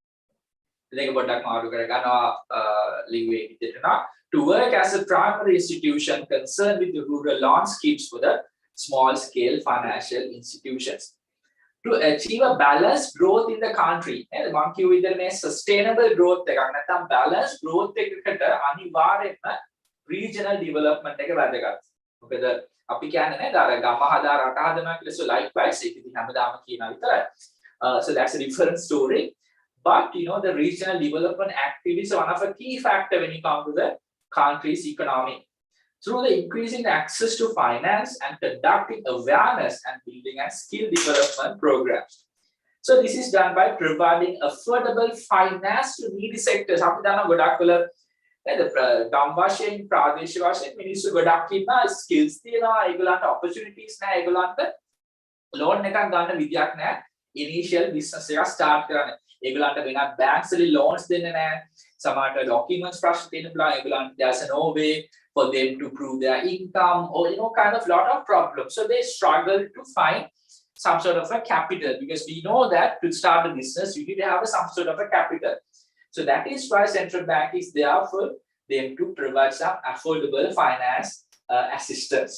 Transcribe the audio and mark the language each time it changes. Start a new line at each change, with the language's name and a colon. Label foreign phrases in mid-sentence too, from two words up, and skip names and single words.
English: To work as a primary institution concerned with the rural loan schemes for the small scale financial institutions. To achieve a balanced growth in the country, sustainable growth, balanced growth regional development.
Sinhala: අපි කියන්නේ නේද අර ගම හදා රට හදනවා කියලා
English: so likewise
Sinhala: ඒක ඉතින් හැමදාම කියනවා විතරයි
English: so that's a different story but you know the regional development activities are one of the key factor when you come to the country's economy through the increasing access to finance and conducting awareness and building and skill development programs. So this is done by providing affordable finance to needy sectors.
Sinhala: අපි දන්නවා ගොඩක් වෙලා ගම් වශයෙන් ප්‍රාදේශීය වශයෙන් මිනිස්සු ගොඩක් ඉන්නා ස්කිල්ස් තියෙනවා ඒගොල්ලන්ට ඔපචුනිටිස් නැහැ ඒගොල්ලන්ට ලෝන් එකක් ගන්න විදියක් නැහැ
English: initial business
Sinhala: එකක් ස්ටාර්ට් කරන්න ඒගොල්ලන්ට වෙනත් බැංක්ස් වලින් ලෝන්ස් දෙන්නේ නැහැ සමහරට ඩොකියුමන්ට්ස් ප්‍රශ්න තියෙන බලා ඒගොල්ලන්ට
English: there's no way for them to prove their income or you know kind of lot of problems so they struggle to find some sort of a capital because we know that to start a business you need to have some sort of a capital. So that is why central bank is there for them to provide some affordable finance assistance.